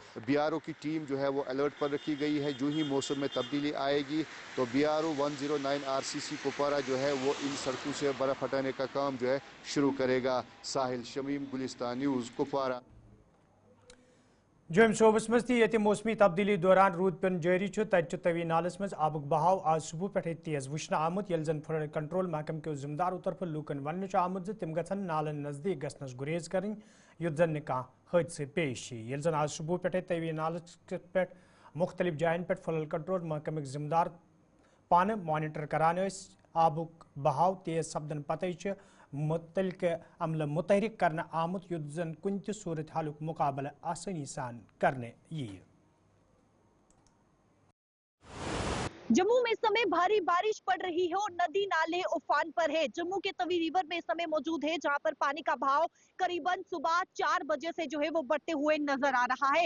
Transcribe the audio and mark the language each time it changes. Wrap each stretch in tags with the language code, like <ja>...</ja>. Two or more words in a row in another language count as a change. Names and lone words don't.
<hi>BRO की टीम जो है वो अलर्ट पर रखी गई है। जो ही मौसम में तब्दीली आएगी तो BRO 109 RCC कुपवाड़ा जो है वो इन सड़कों से बर्फ़ हटाने का काम जो है शुरू करेगा। साहिल शमीम, गुलिस्तान न्यूज़, कुपवाड़ा।</hi> <ks>जोम शोबस मज ती मौसमी तब्दीली दौरान रूद पेन जारी तत तवी नालस मज आबुक बहाव आज सुबह पे तेज वुचन आमुत, यल जन</ks> <en>flood control</en> <ks>महकम के जिम्मेदारों तरफ लूकन वन आमुत तिम गन नालन नजदीक गसनस गुरेज कर युत जन कह हादसे पेश यल जन आज सुबह पे तवी नालस पे मुख्तलिफ जायन पे</ks> <en>flood control</en> <ks>महकम जिम्मेदार पान मॉनिटर करान आबुक बहाव तेज सपदन पत मुतलक अमल मुतहरिक करना आमुत युत जन कुन त सूरत हालुक मुकाबला आसानी सान करने यी।</ks> <hi>जम्मू में इस समय भारी बारिश पड़ रही है और नदी नाले उफान पर है। जम्मू के तवी रिवर में इस समय मौजूद है, जहां पर पानी का भाव करीबन सुबह 4 बजे से जो है वो बढ़ते हुए नजर आ रहा है।</hi>